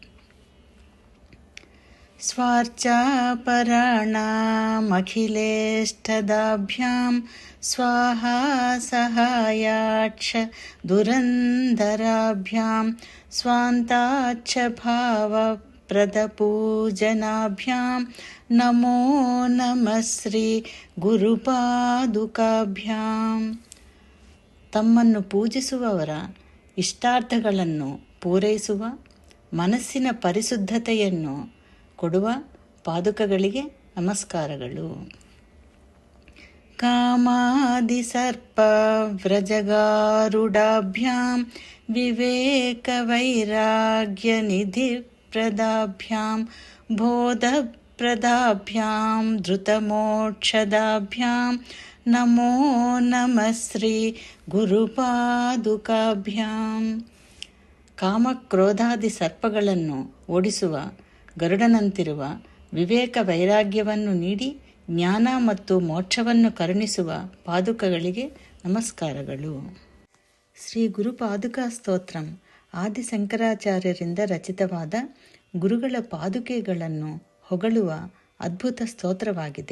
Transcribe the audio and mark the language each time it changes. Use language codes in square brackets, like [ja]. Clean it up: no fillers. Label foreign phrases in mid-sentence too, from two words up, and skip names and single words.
[sa] ಸ್ವಾರ್ಚಾಪರಾಣಾಮಖಿಲೇಷ್ಟದಾಭ್ಯಾಂ ಸ್ವಾಹಾ ಸಹಾಯಾಕ್ಷ ದುರಂಧರಾಭ್ಯಾಂ ಸ್ವಾಂತಾಚ್ಛ ಭಾವಪ್ರದಪೂಜನಾಭ್ಯಾಂ ನಮೋ ನಮಃ ಶ್ರೀ ಗುರುಪಾದುಕಾಭ್ಯಾಂ. [kn] ತಮ್ಮನ್ನು ಪೂಜಿಸುವವರ ಇಷ್ಟಾರ್ಥಗಳನ್ನು ಪೂರೈಸುವ, ಮನಸ್ಸಿನ ಪರಿಶುದ್ಧತೆಯನ್ನು ಕೊಡುವ ಪಾದುಕಗಳಿಗೆ ನಮಸ್ಕಾರಗಳು. [sa] कामादिसर्पव्रजगारुडाभ्यां विवेकवैराग्यनिधिप्रदाभ्यां बोधप्रदाभ्यां धृतमोक्षदाभ्यां नमो नमः ಶ್ರೀ ಗುರುಪಾದುಕಾಭ್ಯಾಂ. [kn] ಕಾಮಕ್ರೋಧಾದಿ ಸರ್ಪಗಳನ್ನು ಓಡಿಸುವ ಗರುಡನಂತಿರುವ ವಿವೇಕ ವೈರಾಗ್ಯವನ್ನು ನೀಡಿ ಜ್ಞಾನ ಮತ್ತು ಮೋಕ್ಷವನ್ನು ಕರುಣಿಸುವ ಪಾದುಕಗಳಿಗೆ ನಮಸ್ಕಾರಗಳು. ಶ್ರೀ ಗುರುಪಾದುಕಾ ಸ್ತೋತ್ರಂ ಆದಿಶಂಕರಾಚಾರ್ಯರಿಂದ ರಚಿತವಾದ ಗುರುಗಳ ಪಾದುಕೆಗಳನ್ನು ಹೊಗಳುವ ಅದ್ಭುತ ಸ್ತೋತ್ರವಾಗಿದೆ.